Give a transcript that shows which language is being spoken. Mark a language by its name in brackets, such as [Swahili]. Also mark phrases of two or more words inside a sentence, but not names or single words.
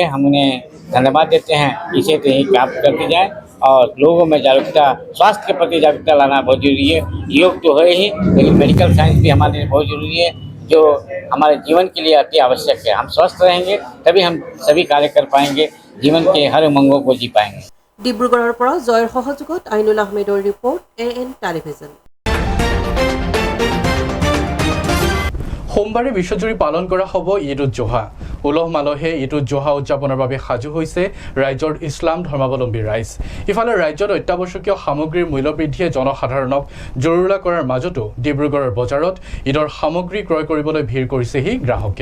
[Hindi] हम उन्हें धन्यवाद देते हैं। इसे तो यही काम करते जाए और लोगों में जागरूकता, स्वास्थ्य के प्रति जागरूकता लाना बहुत जरूरी है। योग तो है ही, लेकिन [English] medical science [Hindi] भी हमारे लिए बहुत जरूरी है, जो हमारे जीवन के लिए अति आवश्यक है। हम स्वस्थ रहेंगे तभी हम सभी कार्य कर पाएंगे, जीवन के हर उमंगों को जी पाएंगे। [Assamese] ডিব্ৰুগড়ৰ পৰা জয়ৰ সহযোগত আইনুল আহমেদৰ ৰিপৰ্ট AN টেলিভিজন। সোমবাৰে বিশ্বজুৰি পালন কৰা হ'ব ঈদ উজ জোহা উলহ মালহে ঈদ উজ জোহা উদযাপনৰ বাবে সাজু হৈছে ৰাজ্যৰ ইছলাম ধৰ্মাৱলম্বী ৰাইজ ইফালে ৰাজ্যত অত্যাৱশ্যকীয় সামগ্ৰীৰ মূল্য বৃদ্ধিয়ে জনসাধাৰণক জৰুৰীলা কৰাৰ মাজতো ডিব্ৰুগড়ৰ বজাৰত ঈদৰ সামগ্ৰী ক্ৰয় কৰিবলৈ ভিৰ কৰিছেহি গ্ৰাহকে